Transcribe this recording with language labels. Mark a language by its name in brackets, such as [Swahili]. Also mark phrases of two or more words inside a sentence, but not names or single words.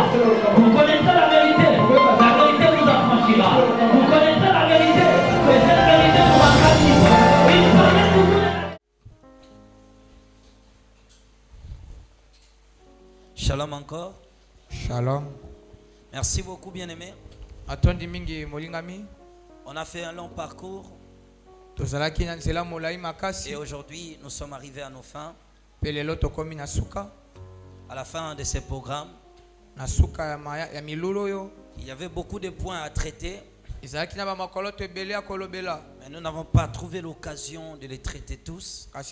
[French] Vous connaissez la vérité. La vérité vous affranchira. Vous connaissez la vérité. Et cette vérité vous rendra libre. Il fallait toujours. Shalom encore. Shalom. Merci beaucoup, bien-aimés. [Lingala] Atondi mingi molingami. [French] On a fait un long parcours. Et aujourd'hui, nous sommes arrivés à nos fins. À la fin de ces programmes, il y avait beaucoup de points à traiter. Mais nous n'avons pas trouvé l'occasion de les traiter tous.